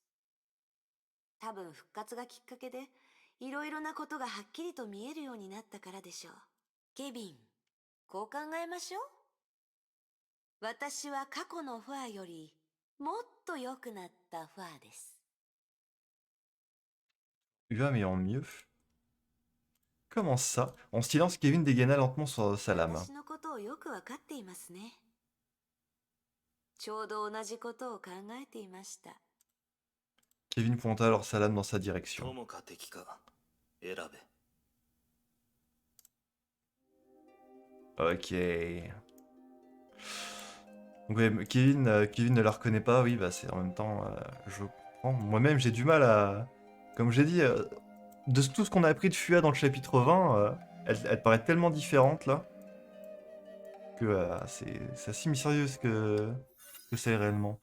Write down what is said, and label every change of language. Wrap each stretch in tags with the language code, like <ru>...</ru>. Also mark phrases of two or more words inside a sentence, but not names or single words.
<ja>多分復活がきっかけで、いろいろなことがはっきりと見えるようになったからでしょう。ケビン、こう考えましょう。私は過去のファーよりもっと良くなったファーです。</ja> <fr>Ua mais en mieux. Comment ça? En silence, Kevin dégaina lentement sa lame.</fr> <ja>私のことをよくわかっていますね。ちょうど同じことを考えていました。</ja> <fr>Kevin pointa alors sa lame dans sa direction.</fr> <ja>友か敵か選べ。</ja> <fr>Ok. Donc ouais, Kevin ne la reconnaît pas, oui, bah c'est en même temps, je comprends. Moi-même, j'ai du mal à... Comme j'ai dit, de tout ce qu'on a appris de Fua dans le chapitre 20, elle paraît tellement différente, là, que c'est assez mystérieux que c'est réellement.</fr>